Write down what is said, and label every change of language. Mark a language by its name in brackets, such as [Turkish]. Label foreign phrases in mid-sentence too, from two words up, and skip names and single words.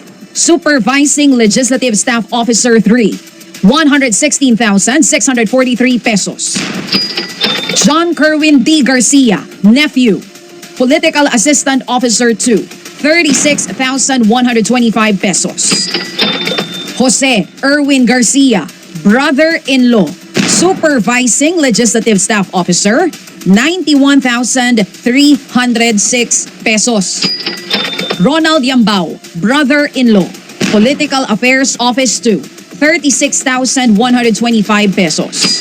[English] Supervising Legislative Staff Officer 3, 116,643 pesos. John Kerwin D. Garcia, nephew. Political Assistant Officer 2, 36,125 pesos. Jose Erwin Garcia, brother-in-law. Supervising Legislative Staff Officer, 91,306 pesos. Ronald Yambao, brother-in-law. Political Affairs Office 2, 36,125 pesos.